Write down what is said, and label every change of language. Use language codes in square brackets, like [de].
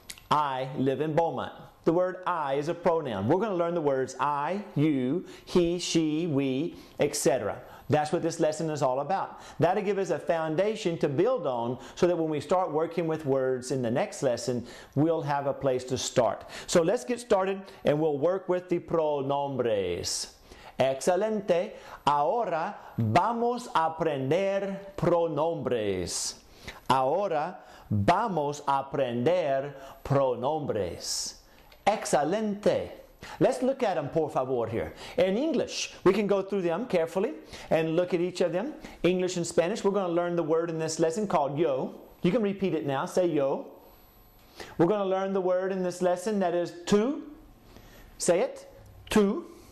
[en] I live in Beaumont. The word I is a pronoun. We're going to learn the words I, you, he, she, we, etc. That's what this lesson is all about. That'll give us a foundation to build on so that when we start working with words in the next lesson, we'll have a place to start. So let's get started and we'll work with the pronombres. [es] Excelente. Ahora vamos a aprender pronombres. Ahora vamos a aprender pronombres. Excelente. [en] Let's look at them, [es] por favor, [en] here. In English, we can go through them carefully and look at each of them. English and Spanish, we're going to learn the word in this lesson called yo. You can repeat it now. Say yo. We're going to learn the word in this lesson that is tú. Say it. Tú.